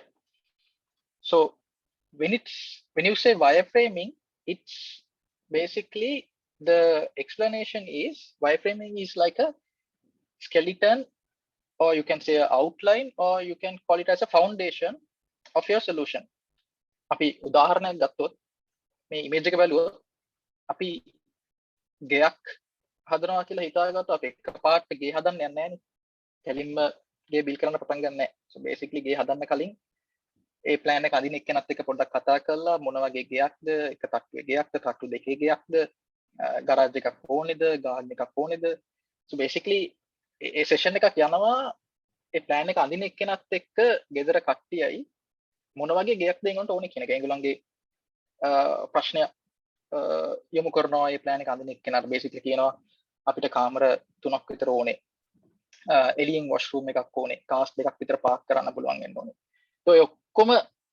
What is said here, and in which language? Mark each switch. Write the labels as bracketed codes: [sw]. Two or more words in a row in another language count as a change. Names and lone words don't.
[en] So when you say wireframing, it's basically the explanation is wireframing is like a skeleton, or you can say an outline, or you can call it as a foundation of your solution. [si] අපි උදාහරණයක් ගත්තොත් මේ image එක බලුවොත් අපි ගෙයක් හදනවා කියලා හිතාගත්තොත් අපි එකපාරට ගේ හදන්න යන්නේ නැහැනේ. කෙලින්ම ගේ බිල් කරන්න පටන් ගන්න නැහැ. [en] So basically [si] ගේ හදන්න කලින් ඒ plan එක අඳින එක්කෙනත් එක්ක පොඩ්ඩක් කතා කරලා මොන වගේ ගෙයක්ද, එක තට්ටුවේ ගෙයක්ද, තට්ටු දෙකේ ගෙයක්ද, ගරාජ් එකක් ඕනේද, ගාඩන් එකක් ඕනේද. [en] So basically [si] ඒ session එකක් යනවා ඒ plan එක අඳින එක්කෙනත් එක්ක ගෙදර කට්ටියයි මොන වගේ ගෙයක්ද ඒගොල්ලන්ට ඕනේ කියන එක. ඒගොල්ලන්ගේ ප්‍රශ්නය යොමු කරනවා ඒ plan එක අඳින එක්කෙනාට. basically කියනවා අපිට කාමර 3ක් විතර ඕනේ, එලියෙන් washroom එකක් ඕනේ, cars 2ක් විතර park කරන්න පුළුවන් වෙන්න ඕනේ.